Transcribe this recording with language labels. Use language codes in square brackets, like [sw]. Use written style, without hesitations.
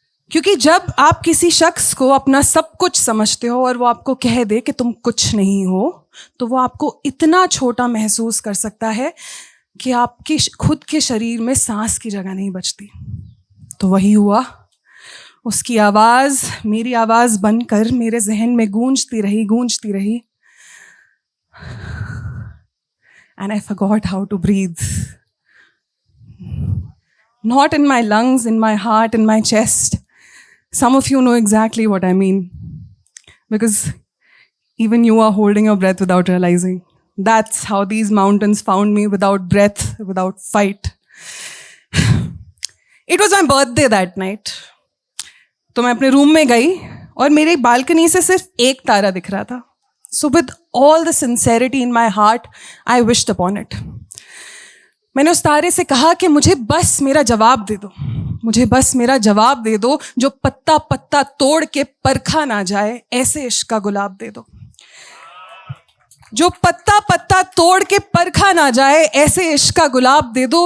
[hi] क्योंकि जब आप किसी शख्स को अपना सब कुछ समझते हो और वो आपको कह दे कि तुम कुछ नहीं हो, तो वो आपको इतना छोटा महसूस कर सकता है कि आपकी खुद के शरीर में सांस की जगह नहीं बचती. तो वही हुआ. उसकी आवाज़ मेरी आवाज़ बनकर मेरे जहन में गूंजती रही. [en] And I forgot how to breathe. Not in my lungs, in my heart, in my chest. Some of you know exactly what I mean. Because even you are holding your breath without realizing. That's how these mountains found me, without breath, without fight. It was my birthday that night. [hi] तो मैं अपने room में गई और मेरी balcony से सिर्फ एक तारा दिख रहा था. [en] So with all the sincerity in my heart, I wished upon it. [hi] मैंने उस तारे से कहा कि मुझे बस मेरा जवाब दे दो, मुझे बस मेरा जवाब दे दो, जो पत्ता पत्ता तोड़ के परखा ना जाए, ऐसे इश्क का गुलाब दे दो. जो पत्ता पत्ता तोड़ के परखा ना जाए, ऐसे इश्क का गुलाब दे दो.